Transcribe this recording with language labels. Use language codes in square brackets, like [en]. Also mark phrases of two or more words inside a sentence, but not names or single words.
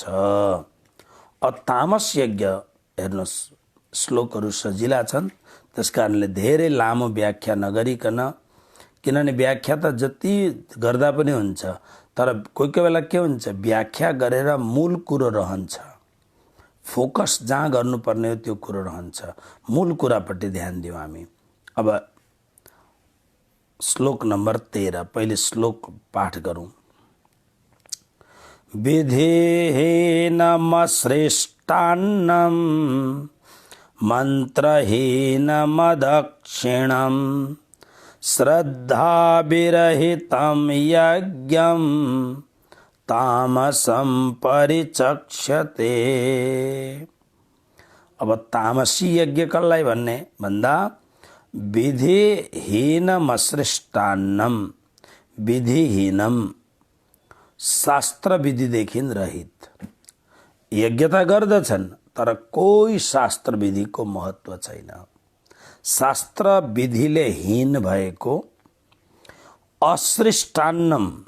[ne] तामस यज्ञ, हेर्नुहोस् श्लोकहरू सजिला छन्, त्यसकारणले धेरै लामो व्याख्या नगरिकन, किनभने व्याख्या त जति गर्दा पनि हुन्छ, तर कोही कोही बेला के हुन्छ व्याख्या गरेर मूल कुरो रहन्छ, फोकस जहाँ गर्नुपर्ने हो त्यो कुरो रहन्छ, मूल कुरापट्टि ध्यान दिउँ हामी। अब श्लोक नम्बर 13, पहिले श्लोक पाठ गरौँ। [sa] विधेहेनमश्रेष्टान्नं मन्त्रहीनमदक्षिणं श्रद्धाविरहितं यज्ञं तामसं परिचक्षते। [ne] अब तामसी यज्ञ कसलाई भन्ने भन्दा [sa] विधिहीनमश्रेष्टान्नं, विधिहीनम [ne] शास्त्र विधिदेखि रहित। यज्ञ त गर्दछन् तर कोही शास्त्र विधिको महत्त्व छैन, शास्त्र विधिले हीन भएको अश्रेष्टान्नम।